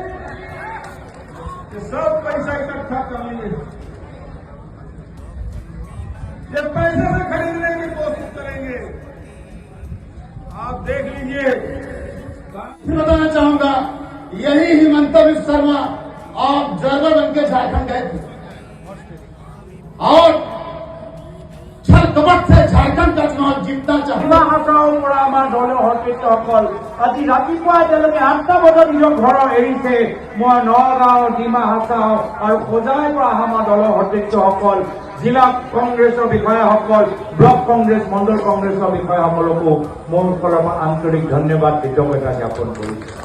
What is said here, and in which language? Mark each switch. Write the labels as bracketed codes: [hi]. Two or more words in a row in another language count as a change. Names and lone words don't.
[hi] ये सब पैसा इकट्ठा कर लेंगे, ये पैसे से खरीदने की कोशिश करेंगे। आप देख लीजिए। बताना चाहूंगा, यही हिमंत विश्व शर्मा आप ऑब्जर्वर बन के झारखंड गए थे और छल कपट से झारखंड का चुनाव जीतना [as] ডিমা হাছাওৰ পৰা আমাৰ দলীয় সতীৰ্থসকল আজি ৰাতিপুৱা এতিয়ালৈকে 8টা বজাত নিজৰ ঘৰ এৰিছে। মই নগাঁও, ডিমা হাছাও আৰু খোজাইৰ পৰা অহা আমাৰ দলীয় সতীৰ্থসকল, জিলা কংগ্ৰেছৰ বিষয়াসকল, ব্লক কংগ্ৰেছ, মণ্ডল কংগ্ৰেছৰ বিষয়াসকলকো মোৰ ফালৰ পৰা আন্তৰিক ধন্যবাদ কৃতজ্ঞতা জ্ঞাপন কৰিছো।